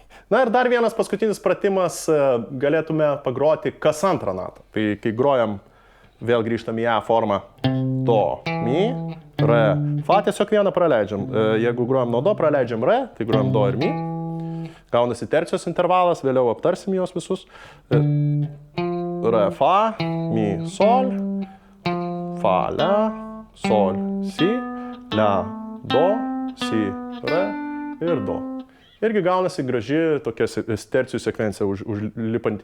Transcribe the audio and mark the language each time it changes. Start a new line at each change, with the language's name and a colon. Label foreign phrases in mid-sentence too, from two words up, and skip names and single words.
Lithuanian: Na ir dar vienas paskutinis pratimas, galėtume pagroti kas antrą natą. Tai kai grojam, vėl grįžtam į A formą. Do, mi, re, fa, tiesiog vieną praleidžiam. Jeigu grojam nuo do, praleidžiam re, tai grojam do ir mi. Gaunasi tercijos intervalas, vėliau aptarsim juos visus. Re, fa, mi, sol, fa, la, sol, si, la, do, si, re ir do. Irgi gaunasi graži tokia tercijų sekvencija užlipant.